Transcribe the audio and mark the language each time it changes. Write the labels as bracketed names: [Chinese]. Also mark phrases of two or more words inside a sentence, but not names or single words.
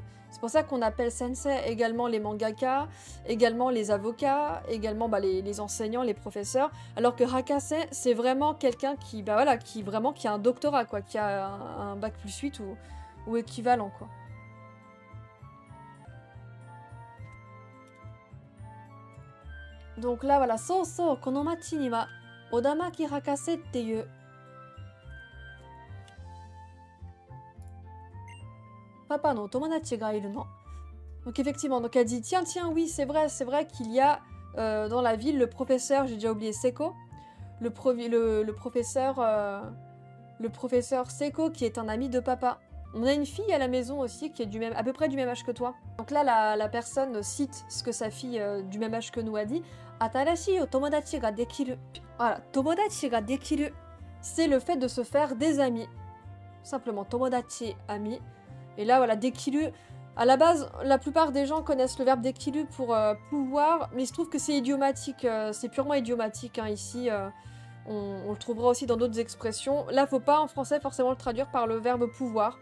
[French] C'est pour ça qu'on appelle sensei également les mangaka, également les avocats, également les enseignants, les professeurs, alors que hakase, c'est vraiment quelqu'un qui, qui a un doctorat, quoi, qui a un bac plus 8 ou équivalent, quoi. Donc là, voilà, [Japanese] そう、この町にはオダマキ博士っていうパパの友達がいるの. [French] Donc effectivement, donc elle dit tiens, oui, c'est vrai qu'il y a dans la ville le professeur, j'ai déjà oublié Seko, le professeur Seko qui est un ami de papa. On a une fille à la maison aussi qui est à peu près du même âge que toi. Donc là, la personne cite ce que sa fille du même âge que nous a dit. [Japanese] 新しいお友達ができる. Voilà, 友達ができる. [French] C'est le fait de se faire des amis. Simplement, tomodachi, ami. Et là, voilà, dekiru. À la base, la plupart des gens connaissent le verbe dekiru pour pouvoir, mais il se trouve que c'est idiomatique, c'est purement idiomatique, hein, ici. On le trouvera aussi dans d'autres expressions. Là, faut pas en français forcément le traduire par le verbe pouvoir.